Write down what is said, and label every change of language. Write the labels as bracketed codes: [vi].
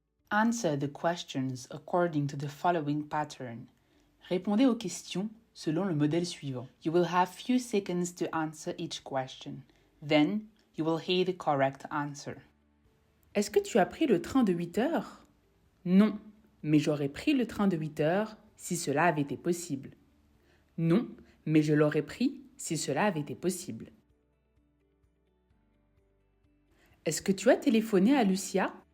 [en] Answer the questions according to the following pattern. [fr] Répondez aux questions selon le modèle suivant. [en] You will have few seconds to answer each question. Then, you will hear the correct answer. [fr] Est-ce que tu as pris le train de 8 heures? Non, mais j'aurais pris le train de 8 heures si cela avait été possible. Non, mais je l'aurais pris si cela avait été possible. Est-ce que tu as téléphoné à Lucia?